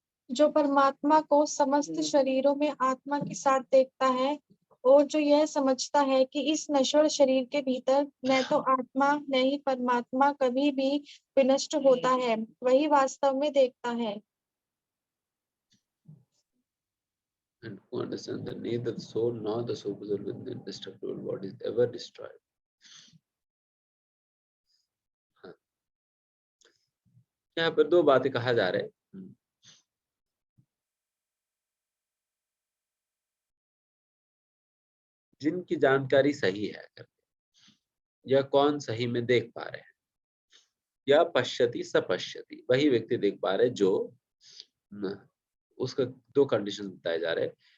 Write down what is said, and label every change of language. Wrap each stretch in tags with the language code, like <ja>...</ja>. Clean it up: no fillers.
<hi>जो परमात्मा को समस्त शरीरों में आत्मा के साथ देखता है और जो यह समझता है कि इस नश्वर शरीर के भीतर न तो आत्मा न ही परमात्मा कभी भी विनष्ट होता है, वही वास्तव में देखता है।</hi> <en>And who understands that neither the soul nor the supersoul within the indestructible body is ever destroyed.</en> <hi>हाँ, यहाँ पर दो बातें कहा जा रहे हैं। जिनकी जानकारी सही है, या कौन सही में देख पा रहे हैं, या</hi> <sa>पश्यति स पश्यति,</sa> <hi>वही व्यक्ति देख पा रहे जो उसका दो कंडीशन बताए जा रहे हैं।</hi>